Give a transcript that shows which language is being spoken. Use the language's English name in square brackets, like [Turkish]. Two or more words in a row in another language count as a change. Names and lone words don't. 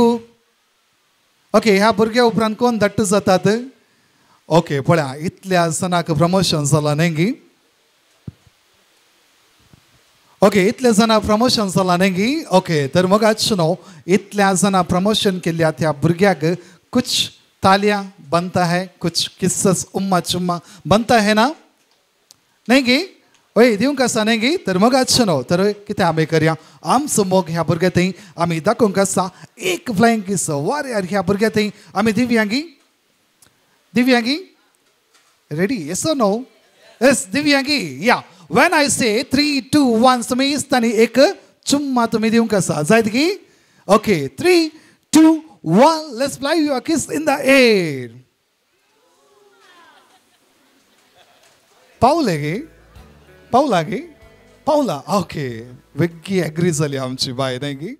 [Konkani] ओके ह्या भुरग्या उपरांत कोण दट्टू जातात. ओके पळया इतल्या जाणांक प्रमोशन जालां न्ही गी. ओके इतले जाणां प्रमोशन जालां न्ही गी. ओके तर मगाच न्हू इतल्या जाणां प्रमोशन केल्ल्या त्या भुरग्याक [Hindi] कुछ तालियां बनता है कुछ किस्सस उम्मा चुम्मा बनता है [Konkani] ना नाही गी. ओय दिवंक आसा न्ही गी. तर मगाच न्हू तर कितें आमी करया आमचो मोग ह्या भुरग्या थंय आमी दाखोवंक आसा. एक [English] flying kiss [Konkani] वा यार ह्या भुरग्या थंय आमी दिवया गी रेडी. येस और नो. येस दिवया गी. या [English] when I say [Konkani] 3, 2, 1 तुमी इस्तानी एक चुम्मा तुमी दिवंक आसा जायत की. [English] ओके 3, 2, 1 let's fly your kiss in the air. [Konkani] पावला ओके वेगळी एग्री जाली आमची बाय नाही की.